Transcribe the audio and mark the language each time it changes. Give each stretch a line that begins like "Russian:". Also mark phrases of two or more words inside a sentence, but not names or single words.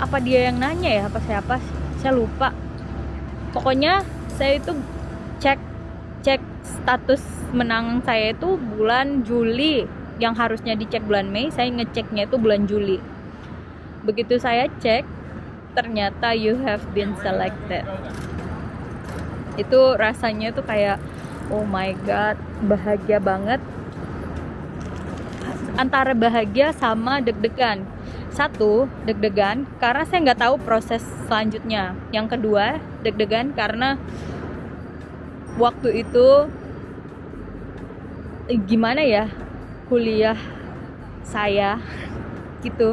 Indonesian: Apa dia yang nanya ya, apa saya lupa. Pokoknya saya itu cek status menang saya itu bulan Juli, yang harusnya dicek bulan Mei, saya ngeceknya itu bulan Juli. Begitu saya cek, ternyata
English: you have been selected.
Indonesian: Itu rasanya tuh kayak
English: oh my god,
Indonesian: bahagia banget. Antara bahagia sama deg-degan. Satu, deg-degan karena saya nggak tahu proses selanjutnya. Yang kedua, deg-degan karena waktu itu gimana ya, kuliah saya gitu.